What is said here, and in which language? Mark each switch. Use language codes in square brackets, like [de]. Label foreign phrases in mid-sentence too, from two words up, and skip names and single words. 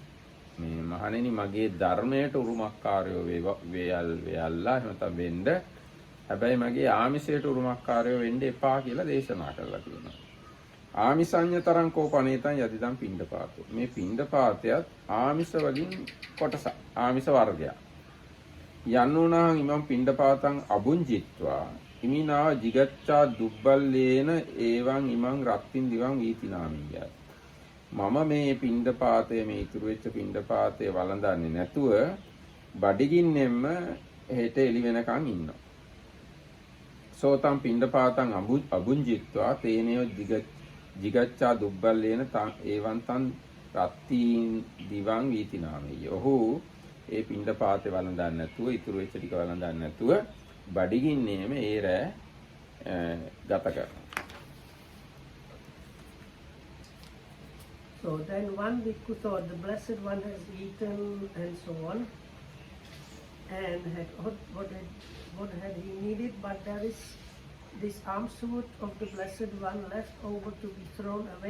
[si] මේ මහණෙනි මගේ ධර්මයට උරුමකාරයෝ වේයල්ලා එහෙම නැත්නම් වෙන්න. හැබැයි මගේ ආමිෂයට උරුමකාරයෝ වෙන්න එපා කියලා දේශනා කරලා තියෙනවා. [pi] ආමිසඤ්ඤතරං කෝපනේතං යදිදම් පිණ්ඩපාතෝ. [si] මේ පිණ්ඩපාතයත් ආමිෂ වලින් කොටසක්. ආමිෂ වර්ගයක්. [pi] යන්නුණං ඉමං පිණ්ඩපාතං අබුංජිත්වා ඉමිනා jigacchā දුබ්බල්ලේන එවං ඉමං රත්තින් දිවං වීතිනාමිය. [si] මම මේ පිණ්ඩපාතය මේ ඉතුරු වෙච්ච පිණ්ඩපාතය වළඳන්නේ නැතුව බඩගින්නෙන්ම හෙට එළි වෙනකන් ඉන්නවා. [pi] සෝතම් පිණ්ඩපාතං අබුංජිත්වා තේනේව jigacchā දුබ්බල්ලේන එවං තං රත්තින් දිවං වීතිනාමිය. [si] ඔහු ඒ පිණ්ඩපාතේ වළඳන්නේ නැතුව ඉතුරු වෙච්ච ටික වළඳන්නේ නැතුව බඩගින්නේම ඒ රැ ගත කරනවා. [en] So then one bhikkhu thought the blessed one has eaten and so on, and had what had he needed, but there is this almswood of the blessed one left over to be thrown away.